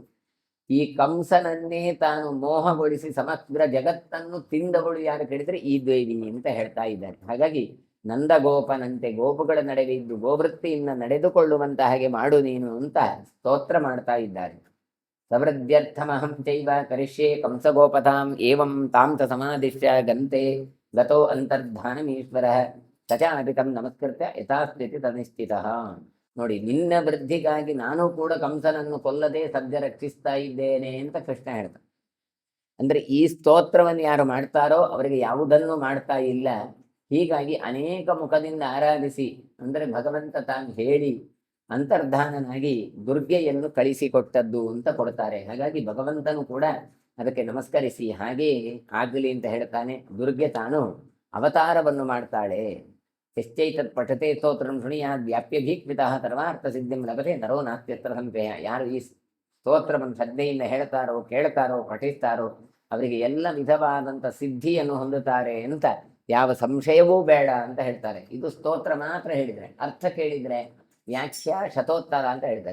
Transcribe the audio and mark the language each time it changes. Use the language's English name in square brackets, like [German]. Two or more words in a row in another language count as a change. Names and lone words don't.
[Kannada] ಈ ಕಂಸನನ್ನೇ ತಾನು ಮೋಹಗೊಳಿಸಿ ಸಮಗ್ರ ಜಗತ್ತನ್ನು ತಿಂದವಳು ಯಾರು ಕೇಳಿದ್ರೆ ಈ ದೇವಿ ಅಂತ ಹೇಳ್ತಾ ಇದ್ದಾರೆ. ಹಾಗಾಗಿ ನಂದಗೋಪನಂತೆ ಗೋಪುಗಳ ನಡುವೆ ಇದ್ದು ಗೋವೃತ್ತಿಯಿಂದ ನಡೆದುಕೊಳ್ಳುವಂತ ಹಾಗೆ ಮಾಡು ನೀನು ಅಂತ ಸ್ತೋತ್ರ ಮಾಡ್ತಾ ಇದ್ದಾರೆ. [Sanskrit] ಸವೃದ್ಧ್ಯರ್ಥಮಹಂ ಚೈವ ಕರಿಷ್ಯೆ ಕಂಸಗೋಪತಾಂ ಏವಂ ತಾಂ ತ ಸಮಾದಿಶ್ಯ ಗಂತೆ ಗತೋ ಅಂತರ್ಧಾನಮೀಶ್ವರ ಸಚಾಪಿತಂ ನಮಸ್ಕೃತ್ಯ ಯಥಾಸ್ಥಿತಿ ತನಿಶ್ಚಿತಃ. [Kannada] ನೋಡಿ, ನಿನ್ನ ವೃದ್ಧಿಗಾಗಿ ನಾನು ಕೂಡ ಕಂಸನನ್ನು ಕೊಲ್ಲದೆ ಸದ್ಯ ರಕ್ಷಿಸ್ತಾ ಇದ್ದೇನೆ ಅಂತ ಕೃಷ್ಣ ಹೇಳ್ತಾನೆ. ಅಂದ್ರೆ ಈ ಸ್ತೋತ್ರವನ್ನು ಯಾರು ಮಾಡ್ತಾರೋ ಅವರಿಗೆ ಯಾವುದನ್ನು ಮಾಡ್ತಾ ಇಲ್ಲ. ಹೀಗಾಗಿ ಅನೇಕ ಮುಖದಿಂದ ಆರಾಧಿಸಿ, ಅಂದ್ರೆ ಭಗವಂತ ತಾನು ಹೇಳಿ ಅಂತರ್ಧಾನನಾಗಿ ದುರ್ಗೆಯನ್ನು ಕಳಿಸಿಕೊಟ್ಟದ್ದು ಅಂತ ಕೊಡ್ತಾರೆ. ಹಾಗಾಗಿ ಭಗವಂತನು ಕೂಡ ಅದಕ್ಕೆ ನಮಸ್ಕರಿಸಿ ಹಾಗೇ ಆಗಲಿ ಅಂತ ಹೇಳ್ತಾನೆ. ದುರ್ಗೆ ತಾನು ಅವತಾರವನ್ನು ಮಾಡ್ತಾಳೆ. [Sanskrit] ಯಶ್ಚೈತತ್ ಪಠತೆ ಸ್ತೋತ್ರಂ ಶೃಣಿಯಾದ್ ವ್ಯಾಪ್ಯಭೀಕ್ವಿತಃ ಸರ್ವಾರ್ಥ ಸಿದ್ಧಿಂ ಲಭತೆ ನರೋ ನಾಸ್ತ್ಯತ್ರ ಸಂಶಯ. [Kannada] ಯಾರು ಈ ಸ್ತೋತ್ರವನ್ನು ಶ್ರದ್ಧೆಯಿಂದ ಹೇಳ್ತಾರೋ, ಕೇಳ್ತಾರೋ, ಪಠಿಸ್ತಾರೋ ಅವರಿಗೆ ಎಲ್ಲ ವಿಧವಾದಂಥ ಸಿದ್ಧಿಯನ್ನು ಹೊಂದುತ್ತಾರೆ ಅಂತ ಯಾವ ಸಂಶಯವೂ ಬೇಡ ಅಂತ ಹೇಳ್ತಾರೆ. ಇದು ಸ್ತೋತ್ರ ಮಾತ್ರ ಹೇಳಿದರೆ, ಅರ್ಥ ಕೇಳಿದರೆ ವ್ಯಾಖ್ಯಾ ಶತೋತ್ತರ ಅಂತ ಹೇಳ್ತಾರೆ.